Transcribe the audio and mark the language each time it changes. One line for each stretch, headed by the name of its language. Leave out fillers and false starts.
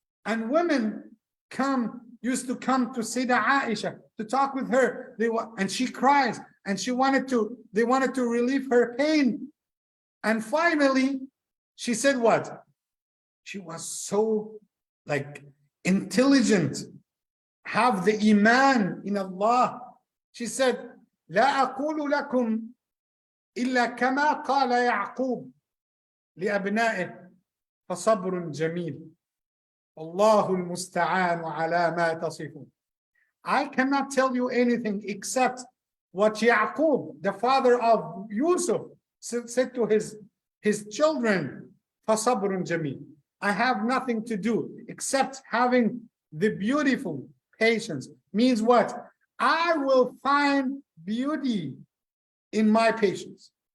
English: And women used to come to Sayyidah Aisha to talk with her. And she cries, and they wanted to relieve her pain. And finally, she said what? She was so intelligent, have the iman in Allah. She said,
Arabic: لا أقول لكم إلا كما قال يعقوب لأبنائه فصبر جميل الله المستعان على ما تصفون.
English: I cannot tell you anything except what Yaqub, the father of Yusuf, said to his children,
Arabic: فَصَبْرٌ جَمِيلٌ.
English: I have nothing to do except having the beautiful patience. Means what? I will find beauty in my patience.